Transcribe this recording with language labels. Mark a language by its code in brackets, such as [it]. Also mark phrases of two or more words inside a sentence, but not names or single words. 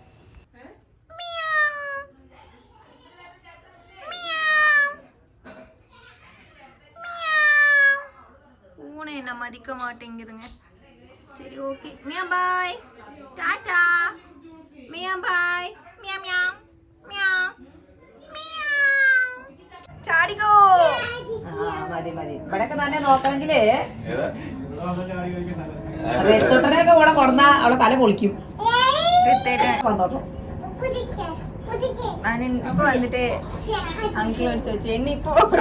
[ta] என்ன மதிக்க மாட்டேங்குதுங்க. சரி ஓகே, மியா பாய், டாடா, மியா பாய், மியா மியா மியா மியா, [ml] ചാടിക്കോ. മതി ഇവിടെയൊക്കെ തന്നെ നോക്കണമെങ്കില് റെസ്റ്റോറന്റിനൊക്കെ ഇവിടെ കൊണ്ടാ അവളെ തല പൊളിക്കും. ഞാൻ ഇപ്പൊ വന്നിട്ട് അങ്കിളോട് ചോദിച്ചു എന്നെ ഇപ്പൊ